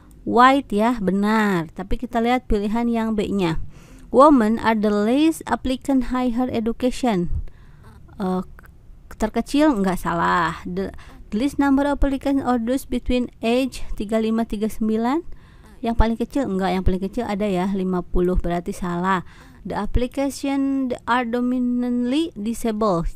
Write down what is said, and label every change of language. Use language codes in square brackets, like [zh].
[id] White ya, benar. Tapi kita lihat pilihan yang B-nya. [en] Women are the least applicant higher education. [id] Terkecil enggak salah. [en] The least number of applicants are those between age 35-39. [id] Yang paling kecil enggak, yang paling kecil ada ya 50, berarti salah. [en] The application are dominantly disabled.